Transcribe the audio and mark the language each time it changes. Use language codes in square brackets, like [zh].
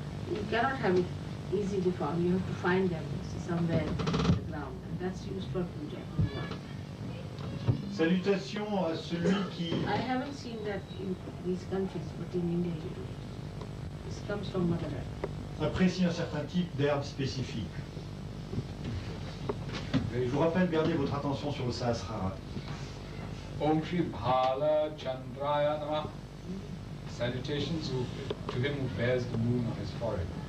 [en] You cannot have it easily found. You have to find them somewhere on the ground. And that's used for puja. [fr] Salutations à celui qui... [en] I haven't seen that in these countries, but in India you do. This comes from Mother Earth. [fr] apprécie un certain type d'herbe spécifique. Je vous rappelle, gardez votre attention sur le Sahasrara. [sa] Om Shri Bhala Chandraya Namah. [en] Salutations to him who bears the moon on his forehead.